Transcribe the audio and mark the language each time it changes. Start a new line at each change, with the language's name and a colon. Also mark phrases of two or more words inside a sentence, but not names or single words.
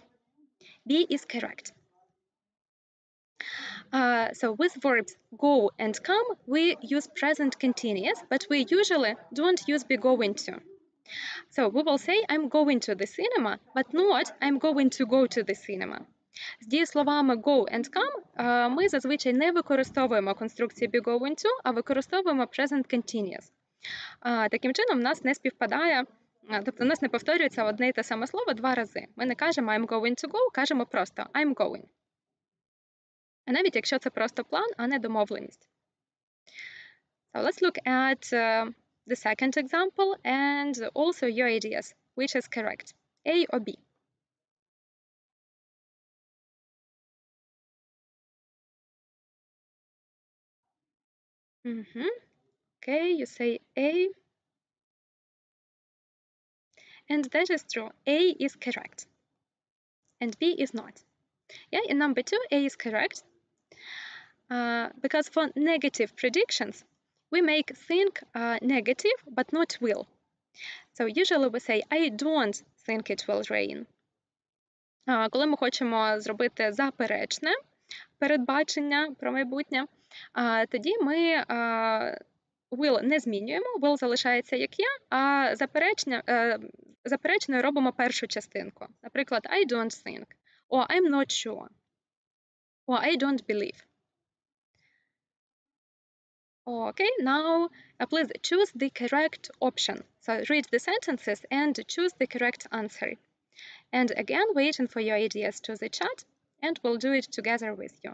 English: B is correct. So with verbs go and come, we use present continuous, but we usually don't use be going to. So we will say I'm going to the cinema, but not I'm going to go to the cinema.
Ukrainian: З дієсловами
English: go and come
Ukrainian: ми зазвичай не використовуємо конструкції
English: be going to,
Ukrainian: а використовуємо
English: present continuous.
Ukrainian: Таким чином, в нас не співпадає, тобто в нас не повторюється одне й те саме слово два рази. Ми не кажемо
English: I'm going to go,
Ukrainian: кажемо просто
English: I'm going.
Ukrainian: А навіть якщо це просто план, а не домовленість.
English: So let's look at the second example and also your ideas. Which is correct, A or B? Okay, you say A. And that is true. A is correct. And B is not. Yeah, in number 2, A is correct. Because for negative predictions, we make think negative, but not will. So usually we say, I don't think it will rain.
Ukrainian: Коли ми хочемо зробити заперечне передбачення про майбутнє, тоді ми will не змінюємо, will залишається як є, а заперечною робимо першу частинку. Наприклад,
English: I don't think, or I'm not sure, or I don't believe. Okay, now please choose the correct option. So read the sentences and choose the correct answer. And again, waiting for your ideas to the chat, and we'll do it together with you.